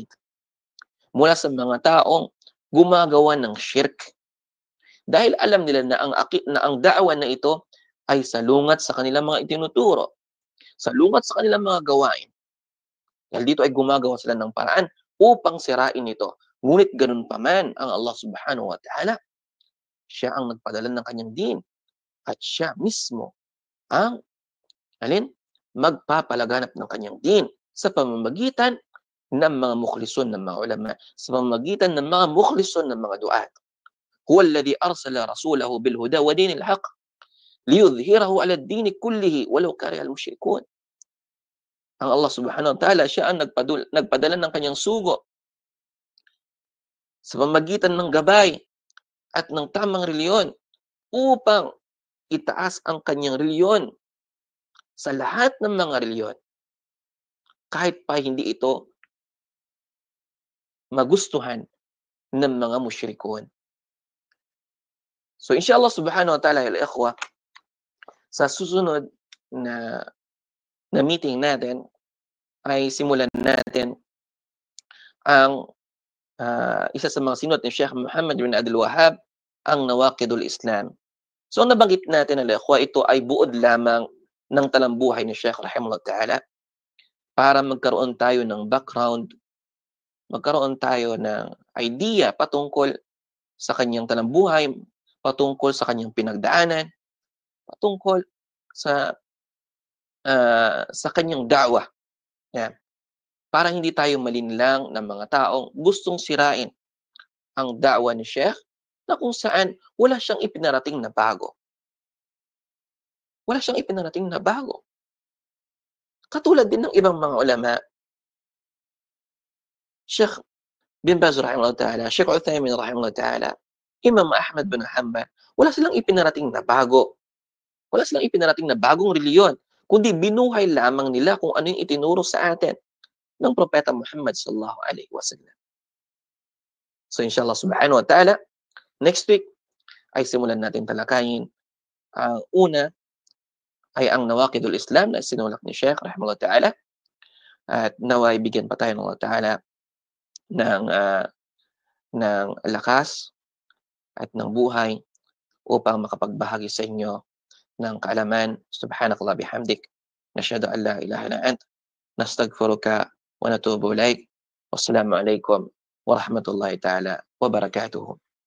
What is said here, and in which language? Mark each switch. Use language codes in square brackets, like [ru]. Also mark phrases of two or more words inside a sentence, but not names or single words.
[tl] Mula sa mga taong gumagawa ng shirk. Dahil alam nila na ang da'wa na ito ay salungat sa kanilang mga itinuturo, salungat sa kanilang mga gawain. Dahil dito ay gumagawa sila ng paraan upang sirain ito. Ngunit ganun pa man ang Allah [ar] سبحانه وتعالى, [tl] siya ang nagpadala ng kanyang din at siya mismo ang magpapalaganap ng kanyang din sa pamamagitan ng mga mukhlisun ng mga ulama, sa pamamagitan ng mga mukhlisun ng mga duat. [ar] هو الذي أرسل رسوله بالهدى ودين الحق ليظهره على الدين كله ولو كره المشركون. [tl] Ang Allah [ar] سبحانه وتعالى, [tl] siya ang nagpadala ng kanyang sugo sa pamamagitan ng gabay at ng tamang reliyon upang itaas ang kanyang reliyon sa lahat ng mga reliyon, kahit pa hindi ito magustuhan ng mga musyrikon. So [ar] إن شاء الله سبحانه وتعالى يا إخوة, [tl] sa susunod na meeting natin ay simulan natin ang isa sa mga sinulat ni Sheikh Muhammad bin Abdul Wahhab, ang Nawaqidul Islam. So nabanggit natin, [ar] يا إخوة, [tl] ito ay buod lamang ng talambuhay ni Sheikh [ar] رحمه الله تعالى [tl] para magkaroon tayo ng background, magkaroon tayo ng idea patungkol sa kanyang talambuhay, patungkol sa kanyang pinagdaanan, patungkol sa kanyang da'wah. Yan. Para hindi tayo malinlang ng mga taong gustong sirain ang da'wah ni Sheikh na kung saan wala siyang ipinarating na bago. Wala siyang ipinarating na bago. Katulad din ng ibang mga ulama, Sheikh bin Baz [ar] رحمه الله تعالى, [tl] Sheikh Uthaymin [ar] رحمه الله تعالى, [tl] Imam Ahmad bin Hanbal, wala silang ipinarating na bago. Wala silang ipinarating na bagong reliyon, kundi binuhay lamang nila kung ano yung itinuro sa atin ng Propeta Muhammad [ar] صلى الله عليه وسلم. So إن شاء الله سبحانه وتعالى, [en] next week [tl] ay simulan natin talakayin. Ang una ay ang Nawaqidul Islam na sinulak ni Sheikh [ar] رحمه الله تعالى, [tl] at naway bigyan pa tayo ng Allah ta'ala ng lakas at ng buhay upang makapagbahagi sa inyo ng kaalaman. [ar] سبحانك اللهم بحمدك نشهد أن لا إله إلا أنت نستغفرك ونتوب إليك. والسلام عليكم ورحمة الله تعالى وبركاته.